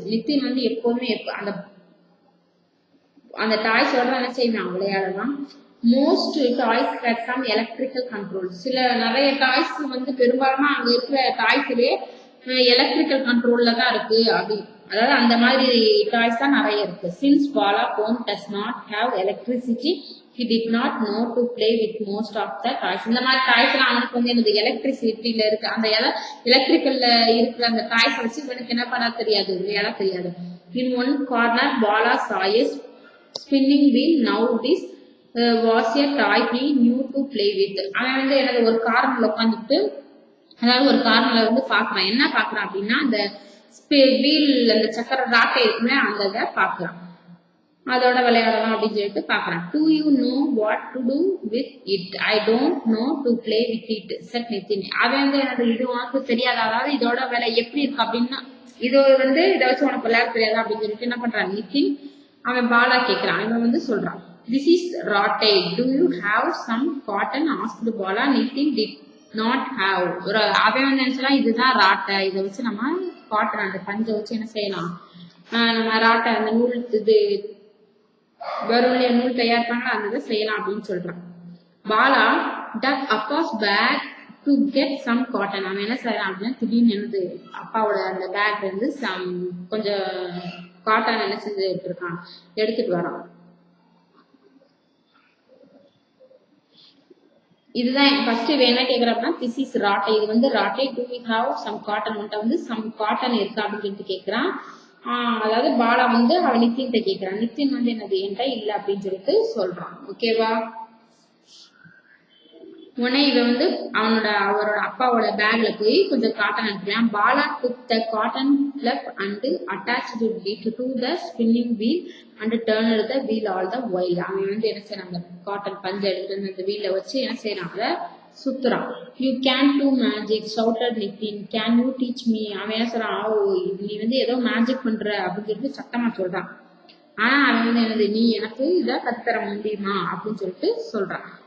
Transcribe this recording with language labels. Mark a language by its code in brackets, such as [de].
[ta] நித்தின் வந்து எப்போதுமே அந்த டாய்ஸோட என்ன செய்வான், விளையாடலாம். [en] Most toys had some electrical control. [ta] நிறைய டாய்ஸ் வந்து பெரும்பாலும் அங்க இருக்கிற டாய்ஸ்லயே எலக்ட்ரிக்கல் கண்ட்ரோல்ல தான் இருக்கு. அதாவது அந்த மாதிரி டாய்ஸ் தான் நிறைய இருக்கு. [en] Since Bala home does not have electricity, he did not know to play with most of the toys. [ta] இந்த மாதிரி டாய்ஸ் எல்லாம் அவனுக்கு வந்து எனக்கு எலக்ட்ரிசிட்டியில இருக்கு, அந்த எலக்ட்ரிக்கல்ல இருக்கிற அந்த டாய்ஸ் வச்சு இவனுக்கு என்ன பண்ண தெரியாது, விளையாட தெரியாது. [en] In one corner Bala saw a spinning wheel. Now this was a toy he knew to play with. [ta] அவன் வந்து எனக்கு ஒரு கார்னர்ல உட்காந்துட்டு, அதாவது ஒரு கார்னர்ல வந்து பாக்குறான். என்ன பாக்குறான் அப்படின்னா அந்த வீல், அந்த சக்கர ராட்டை இருக்குமே அந்த இதை பாக்குறான். அதோட விளையாடலாம் அப்படின்னு சொல்லிட்டு பாக்குறான். [en] Do you know what to do with it? I don't know to play with it, said Nitin. [ta] அவன் வந்து எனக்கு இது உனக்கு தெரியாது, அதாவது இதோட வேலை எப்படி இருக்கு அப்படின்னா இது வந்து இதை வச்சு உனக்கு விளையாட தெரியாது அப்படின்னு சொல்லிட்டு என்ன பண்றான் நிதின். அவன் பாலா கேக்குறான். இவன் வந்து சொல்றான், [en] this is rattai, do you have some cotton? asked Bala. Nitin did not have. [ta] அவன் வந்து நினைச்சலாம் இதுதான் ராட்டை, இதை வச்சு நம்ம காட்டன் அந்த பஞ்சை வச்சு என்ன செய்யலாம், நம்ம ராட்டை அந்த நூல் இது வரும் நூல் தயார் பண்ணலாம், அந்த செய்யலாம் அப்படின்னு சொல்றான். [en] Bala dug up his bag to get some cotton. [ta] அவன் என்ன செய்யறான் அப்படின்னா திடீர்னு என்னது அப்பாவோட அந்த பேக்ல இருந்து கொஞ்சம் காட்டன் என்ன செஞ்சு எடுத்துட்டு வரான். இதுதான் ஃபர்ஸ்ட் என்ன கேக்குறாங்கன்னா [en] this is rattai, [ta] இது வந்து ராட்டை. [en] do we have some cotton, [ta] உன்ட்ட வந்து சம் காட்டன் இருக்கு அப்படின்னு சொல்லிட்டு கேக்குறான். அதாவது பாலா வந்து அவ நித்தின்கிட்ட கேட்கிறான். நித்தின் வந்து என்னது என்கிட்ட இல்ல அப்படின்னு சொல்லிட்டு சொல்றான். ஓகேவா? உடனே இவன் வந்து அவரோட அப்பாவோட பேக்ல போய் கொஞ்சம் காட்டன் எடுக்கிறான். [en] Bala took the cotton fluff and attached it to the spinning wheel and turned the wheel all the while. [ta] அவன் வந்து என்ன செய்யறாங்க, காட்டன் பஞ்சை எடுத்து அந்த வீல வச்சு என்ன செய்யறாங்க, சுத்துறான். [en] You can do magic shouted Nitin, can you teach me. [ta] அவன் என்ன சொல்றான், நீ வந்து ஏதோ மேஜிக் பண்ற அப்படின்னு சொல்லிட்டு சத்தமா சொல்றான். ஆனா அவன் வந்து என்னது, நீ எனக்கு இதை கத்துத்தர முடியுமா அப்படின்னு சொல்லிட்டு சொல்றான்.